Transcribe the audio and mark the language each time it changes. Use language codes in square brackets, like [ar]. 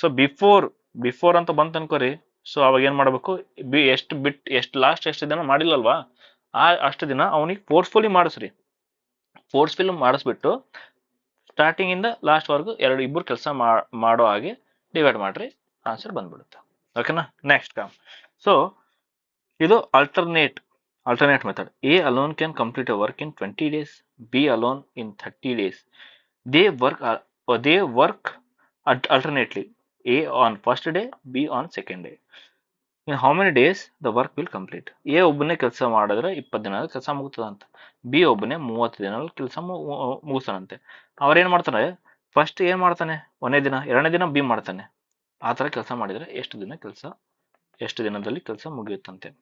[kn] So before ಅಂತ ಬಂತ ಅನ್ಕೋರಿ. So ಅವಾಗ ಏನ್ ಮಾಡ್ಬೇಕು, ಎಷ್ಟು ದಿನ ಮಾಡಿಲ್ಲಲ್ವಾ, ಅಷ್ಟು ದಿನ ಅವನಿಗೆ ಫೋರ್ಸ್ಫುಲಿ ಮಾಡಿಸ್ರಿ. ಫೋರ್ಸ್ಫುಲಿ ಮಾಡಿಸ್ಬಿಟ್ಟು ಸ್ಟಾರ್ಟಿಂಗ್ ಇಂದ ಲಾಸ್ಟ್ ವರೆಗೂ ಇಬ್ಬರು ಕೆಲಸ ಮಾಡೋ ಹಾಗೆ ಡಿವೈಡ್ ಮಾಡ್ರಿ, ಆನ್ಸರ್ ಬಂದ್ಬಿಡುತ್ತೆ. ಓಕೆನಾ? Next come. ಸೊ ಇದು alternate method. [en] A alone can complete a work in 20 days, B alone in 30 days. They work alternately. A on first day, B on second day. In how many days the work will complete? [kn] A ಒಬ್ಬನೇ ಕೆಲಸ ಮಾಡಿದ್ರೆ 20 ದಿನದಲ್ಲಿ ಕೆಲಸ ಮುಗ್ತದಂತೆ. B ಒಬ್ಬನೇ 30 ದಿನದಲ್ಲಿ ಕೆಲಸ ಮುಗಿಸ್ತಾನಂತೆ. ಅವ್ರೇನ್ ಮಾಡ್ತಾರೆ, ಫಸ್ಟ್ ಏನ್ ಮಾಡ್ತಾನೆ, 1ನೇ ದಿನ, 2ನೇ ದಿನ ಬಿ ಮಾಡ್ತಾನೆ. ಆ ತರ ಕೆಲಸ ಮಾಡಿದ್ರೆ ಎಷ್ಟು ದಿನದಲ್ಲಿ ಕೆಲಸ ಮುಗಿಯುತ್ತಂತೆ.